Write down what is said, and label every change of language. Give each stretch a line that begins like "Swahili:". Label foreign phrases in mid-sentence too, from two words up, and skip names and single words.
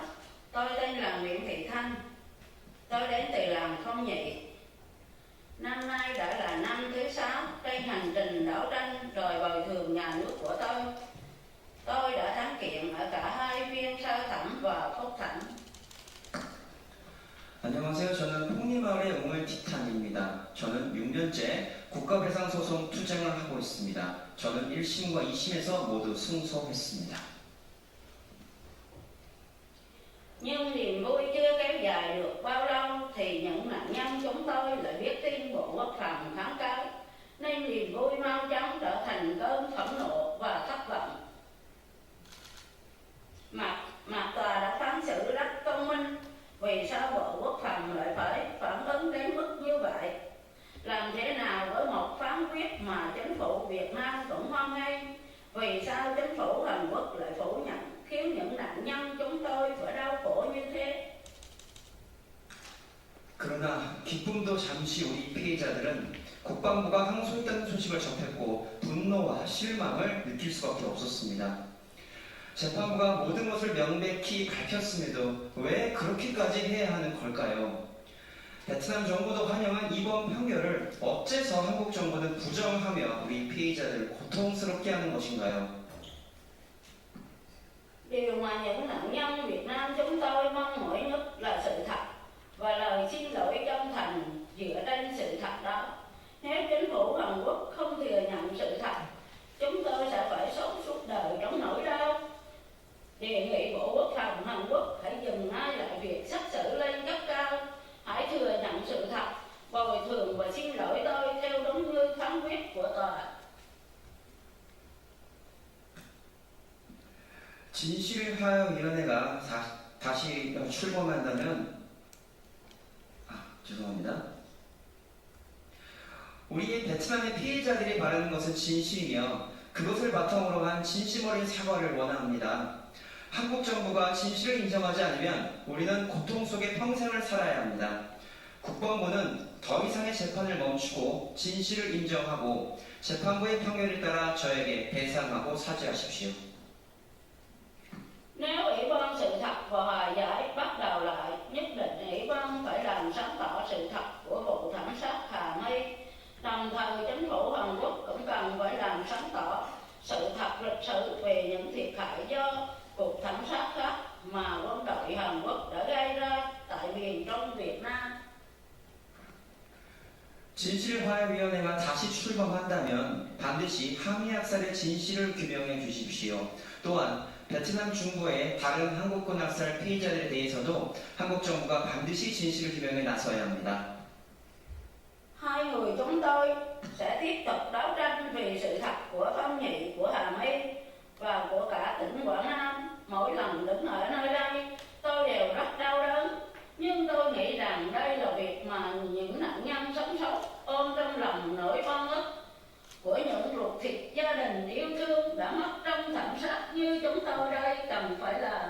Vietnamese: Tôi tên là Nguyễn Thị Thanh. Tôi đến từ làng Phong Nhị. Năm nay đã là năm thứ 6 trên hành trình đấu tranh đòi bồi thường nhà nước của tôi. Tôi đã thắng kiện ở cả hai phiên sơ thẩm và phúc thẩm.
Korean: 안녕하세요. 저는 폭리마을의 웅을 티탄입니다. 저는 6년째 국가배상소송 투쟁을 하고 있습니다. 저는 1심과 2심에서 모두 승소했습니다.
Vietnamese: Nhưng niềm vui chưa kéo dài được bao lâu thì những nạn nhân chúng tôi lại biết tin Bộ Quốc phòng kháng cáo, nên niềm vui mau chóng trở thành cơn phẫn nộ và thất vọng. Mặt tòa đã phán xử rất công minh, vì sao Bộ Quốc phòng lại phải phản ứng đến mức như vậy? Làm thế nào với một phán quyết mà chính phủ Việt Nam cũng hoan nghênh? Vì sao chính phủ Hàn Quốc lại phủ nhận, khiến những nạn nhân chúng tôi phải đau khổ như thế?
Korean: 그러나 기쁨도 잠시 우리 피해자들은 국방부가 항소했다는 소식을 접했고 분노와 실망을 느낄 수밖에 없었습니다. 재판부가 모든 것을 명백히 밝혔음에도 왜 그렇게까지 해야 하는 걸까요? 베트남 정부도 환영한 이번 판결을 어째서 한국 정부는 부정하며 우리 피해자들을 고통스럽게 하는 것인가요?
Vietnamese: Điều mà những nạn nhân Việt Nam chúng tôi mong mỏi nhất là sự thật và lời xin lỗi chân thành dựa trên sự thật đó. Nếu chính phủ Hàn Quốc không thừa nhận sự thật, chúng tôi sẽ phải sống suốt đời trong nỗi đau. Đề nghị Bộ Quốc phòng Hàn Quốc hãy dừng ngay lại việc xét xử lên cấp cao, hãy thừa nhận sự thật, bồi thường và xin lỗi tôi theo đúng như phán quyết của tòa.
Korean: 진실화위원회가 다시 출범한다면 죄송합니다. 우리 베트남의 피해자들이 바라는 것은 진실이며 그것을 바탕으로 한 진심 어린 사과를 원합니다. 한국 정부가 진실을 인정하지 않으면 우리는 고통 속에 평생을 살아야 합니다. 국방부는 더 이상의 재판을 멈추고 진실을 인정하고 재판부의 판결에 따라 저에게 배상하고 사죄하십시오.
Vietnamese: Nếu Ủy ban sự thật và hòa giải bắt đầu lại, nhất định Ủy ban phải làm sáng tỏ sự thật của vụ thảm sát Hà My. Đồng thời chính phủ Hàn Quốc cũng cần phải làm sáng tỏ sự thật lịch sử về những thiệt hại do cuộc thảm sát khác mà quân đội Hàn Quốc đã gây ra tại miền Trung Việt Nam.
Korean: 진실화해위원회가 다시 출범한다면 반드시 하미 학살의 진실을 규명해 주십시오. 또한 베트남 중부의 다른 한국군 학살 피해자들에 대해서도 한국 정부가 반드시 진실을 규명해 나서야 합니다.
Vietnamese: Hai người chúng tôi sẽ tiếp tục đấu tranh vì sự thật của Phong Nhị, của Hà My và của cả tỉnh Quảng Nam. Mỗi lần đứng ở nơi đây, tôi đều rất đau đớn. Nhưng tôi nghĩ rằng đây là việc mà những nạn nhân sống sót ôm trong lòng nỗi oan ức của những ruột thịt gia đình yêu thương đã mất trong thảm sát như chúng tôi đây cần phải làm.